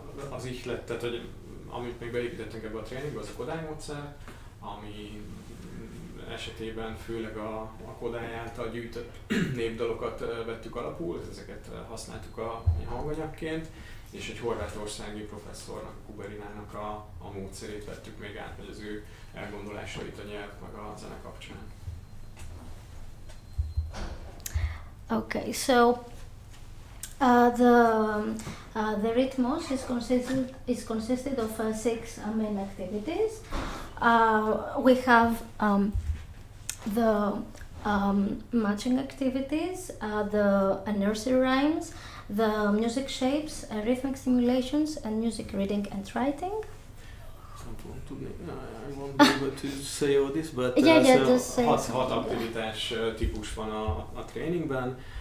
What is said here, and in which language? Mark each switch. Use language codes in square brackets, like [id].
[hu] Az ihlet, tehát hogy amit még beépítettünk ebbe a tréningbe, az a Kodály módszer, ami esetében főleg a Kodály által gyűjtött népdalokat vettük alapul, ezeket használtuk a hanganyagként, és egy horvátországi professzornak, Kuberinának a módszerét vettük még át, vagy az ő elgondolásait a nyelv meg a zene kapcsán. [en] Okay, so the Rhythmos is consisted of 6 main activities. We have the matching activities, the nursery rhymes, the music shapes, rhythmic simulations, and music reading and writing. I won't be able to say all this, but just say [hu] 6 aktivitás típus van a tréningben.